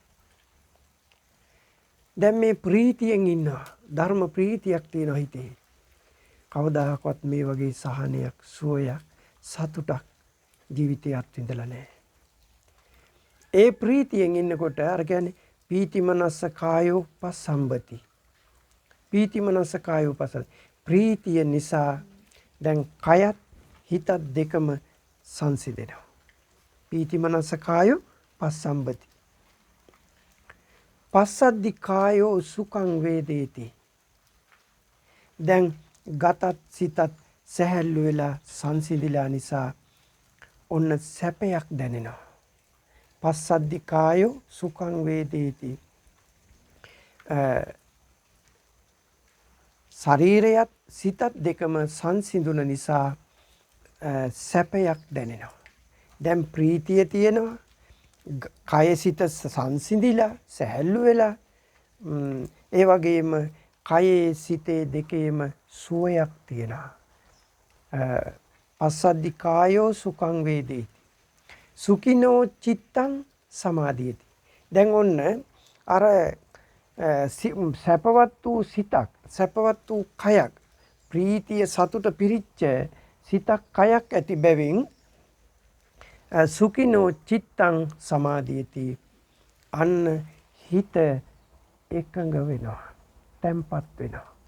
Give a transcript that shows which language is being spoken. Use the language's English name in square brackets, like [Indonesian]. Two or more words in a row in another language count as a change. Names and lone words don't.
[Sinhala] දැන් මේ ප්‍රීතියෙන් ඉන්නවා. ධර්ම ප්‍රීතියක් තියෙනවා හිතේ. කවදාකවත් මේ වගේ සහනයක්, සුවයක්, සතුටක් ජීවිතේ අත්විඳලා නැහැ. ඒ ප්‍රීතියෙන් ඉන්නකොට අර කියන්නේ [Pali] පීතිමනස්ස කායෝ පස්සම්බති. පීතිමනස්ස කායෝ පස්සම්බති. [Sinhala] ප්‍රීතිය නිසා දැන් කයත් හිතත් දෙකම සංසිඳෙනවා. [Pali] පීතිමනස්ස කායෝ පස්සම්බති. පස්සද්දි කායෝ සුඛං වේදේති. [Sinhala] දැන් ගතත් සිතත් සැහැල්ලු වෙලා සංසිඳිලා නිසා ඔන්න සැපයක් දැනෙනවා. [Pali] පස්සද්දි කායෝ සුඛං වේදේති. [Sinhala] ශරීරයත් සිතත් දෙකම සංසිඳුන නිසා සැපයක් දැනෙනවා. දැන් ප්‍රීතිය තියෙනවා. කය සිත සංසිඳිලා සැහැල්ලු වෙලා ඒ වගේම කයේ සිතේ දෙකේම සුවයක් තියෙනවා. [Pali] පස්සද්දි කායෝ සුඛං වේදේති. සුඛිනෝ චිත්තං සමාධියති. [Sinhala] දැන් ඔන්න අර සැපවත් වූ සිතක්, සැපවත් වූ කයක්, ප්‍රීතිය සතුට පිරිච්ච සිතක් කයක් ඇති බැවින් [Pali] සුඛිනෝ චිත්තං සමාධියති. [Sinhala] අන්න හිත එකඟ වෙනවා, තැම්පත් වෙනවා.